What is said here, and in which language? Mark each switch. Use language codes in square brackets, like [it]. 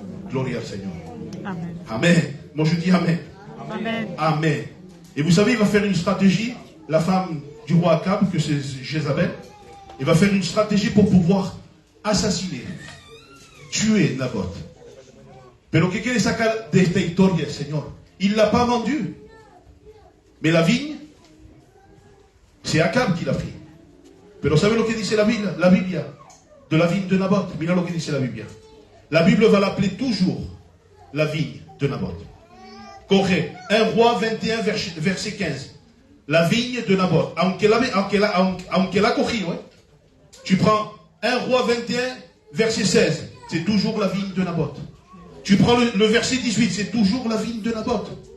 [fr] Gloire au Seigneur. Amen. Amen. Moi je dis Amen. Amen. Amen. Et vous savez, il va faire une stratégie, la femme du roi Akab, que c'est Jézabel, il va faire une stratégie pour pouvoir assassiner, tuer Naboth. [es] Pero que quiere sacar de esta historia, Señor? [fr] Il ne l'a pas vendu. Mais la vigne, c'est Akab qui l'a pris. [es] Pero ¿sabe lo que dice la Bible [fr] de la vigne de Naboth? [es] Mira lo que dice la Bible. [fr] La Bible va l'appeler toujours la vigne de Naboth. Correct. 1 Roi 21, verset 15. La vigne de Naboth. [es] Aunque la cogido, [fr] hein? Tu prends 1 Roi 21, verset 16. C'est toujours la vigne de Naboth. Tu prends le verset 18, c'est toujours la vigne de Naboth.